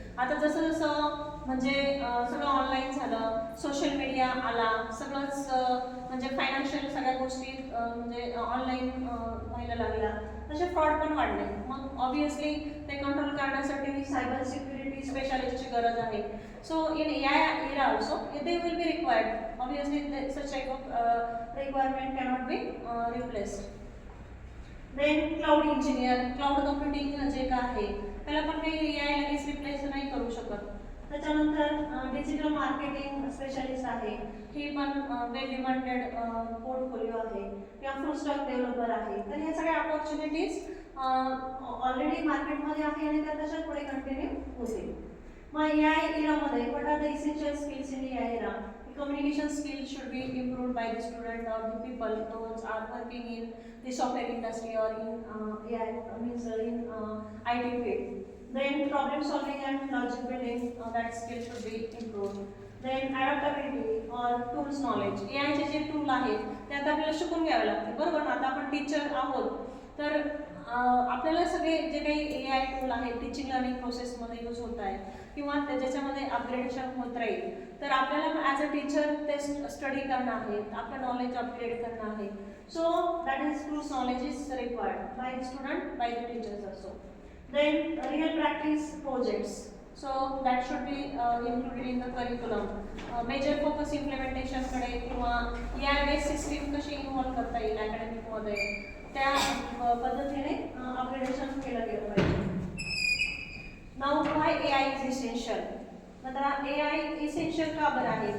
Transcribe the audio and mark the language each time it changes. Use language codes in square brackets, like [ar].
[mr] आता जसं म्हणजे सगळं ऑनलाईन झालं, सोशल मीडिया आला, सगळंच म्हणजे फायनान्शियल सगळ्या गोष्टी म्हणजे ऑनलाईन व्हायला लागल्या, तसे फ्रॉड पण वाढले. मग ऑब्विसली ते कंट्रोल करण्यासाठी सायबर सिक्युरिटी स्पेशलिस्टची गरज आहे. [en] So in AI era also, they will be required. Obviously, such type of requirement cannot be replaced. Then cloud engineer, [mr] cloud computing जे काय आहे त्याला पण काही AI लगेच रिप्लेस नाही करू शकत. त्याच्यानंतर डिजिटल मार्केटिंग स्पेशलिस्ट आहे, ही पण वेल डिमांडेड पोर्टफोलिओ आहे किंवा फुल स्टॅक डेव्हलपर आहे. तर ह्या सगळ्या अपॉर्च्युनिटीज ऑलरेडी मार्केटमध्ये आहे आणि त्या तशाच पुढे कंटिन्यू होतील. मग AI इरामध्ये [en] what are the essential skills in AI era? The communication skills should be improved by the student or the people those are working in the software industry or in AI means in IT field. Then problem solving and logic building that skill should be improved. Then adaptability or tools knowledge. [mr] AI चे जे tool आहेत ते आता आपल्याला शिकून घ्यावे लागते. बरोबर ना? आता आपण टीचर आहोत तर आपल्याला सगळे जे काही AI टूल आहेत टीचिंग लर्निंग प्रोसेसमध्ये यूज होत आहे किंवा ज्याच्यामध्ये अपग्रेडेशन होत राहील तर आपल्याला [en] as a teacher [mr] ते स्टडी करणं आहे, आपलं नॉलेज अपग्रेड करणं आहे. [en] So that is tools knowledge is required by the student, by the teachers also. Then real practice projects. So that should be included in the curriculum. Major focus [mr] implementationकडे किंवा AI based system कशी involve करता येईल अकॅडमिकमध्ये त्या पद्धतीने upgradation केलं गेलं पाहिजे. [en] Now why AI is essential. [mr] आता AI इसेन्शियल का बरं आहे?